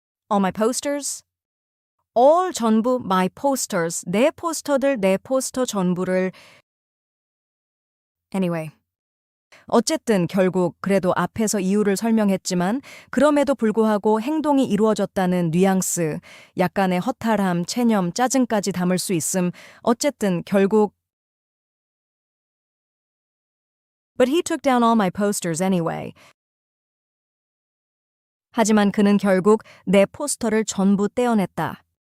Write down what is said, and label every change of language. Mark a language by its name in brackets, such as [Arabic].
[English] All my posters all [Korean] 전부 [English] my posters [Korean] 내 포스터들 내 포스터 전부를 anyway 어쨌든 결국 그래도 앞에서 이유를 설명했지만 그럼에도 불구하고 행동이 이루어졌다는 뉘앙스, 약간의 허탈함, 체념, 짜증까지 담을 수 있음. 어쨌든 결국 [English] But he took down all my posters anyway. [Korean] 하지만 그는 결국 내 포스터를 전부 떼어냈다.